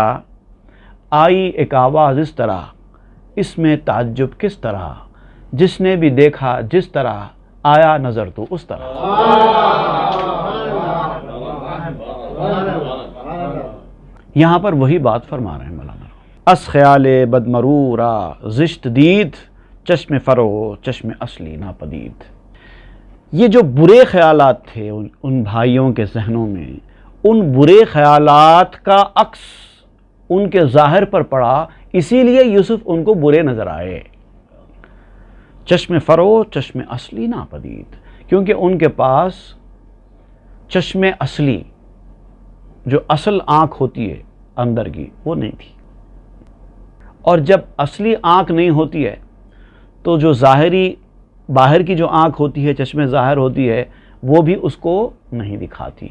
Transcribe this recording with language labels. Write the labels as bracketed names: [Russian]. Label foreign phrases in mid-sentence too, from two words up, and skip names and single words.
[Urdu] آئی ایک آواز اس طرح, اس میں تعجب کس طرح, جس نے بھی دیکھا جس طرح, آیا نظر تو اس طرح. یہاں پر وہی بات فرما رہے ہیں مولانا. [Persian] اس خیال بد مرورا زشت دید, چشم فرو چشم اصلی ناپدید. [Urdu] یہ جو برے خیالات تھے ان بھائیوں کے ذہنوں میں, ان برے خیالات کا عکس ان کے ظاہر پر پڑا, اسی لیے یوسف ان کو برے نظر آئے. [Persian] چشم فرو چشم اصلی ناپدید, [Urdu] کیونکہ ان کے پاس چشم اصلی, جو اصل آنکھ ہوتی ہے اندر کی, وہ نہیں تھی. اور جب اصلی آنکھ نہیں ہوتی ہے تو جو ظاہری باہر کی جو آنکھ ہوتی ہے, چشم ظاہر ہوتی ہے, وہ بھی اس کو نہیں دکھاتی.